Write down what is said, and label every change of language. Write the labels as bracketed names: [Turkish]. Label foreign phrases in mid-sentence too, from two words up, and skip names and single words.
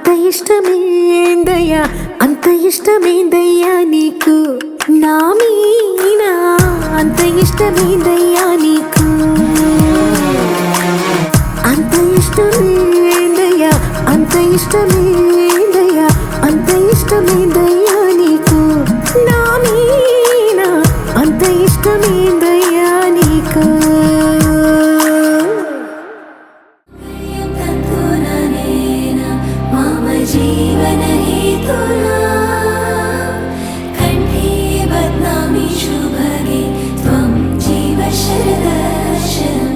[Telugu] ఇష్టమేందయ్యా అంత ఇష్టమేందయ్యా నీకు నా మీనా అంత ఇష్టమేందయ్యా నీకు అంత ఇష్టమేందయ్యా అంత ఇష్టమేందయ్యా అంత ఇష్టమేందయ్యా నీకు నా మీనా అంత ఇష్టమేందయ్యా నీకు [Sanskrit] मम जीवनहेतुना कण्ठे बध्नामि शुभगे त्वं जीव शरदर्शनम्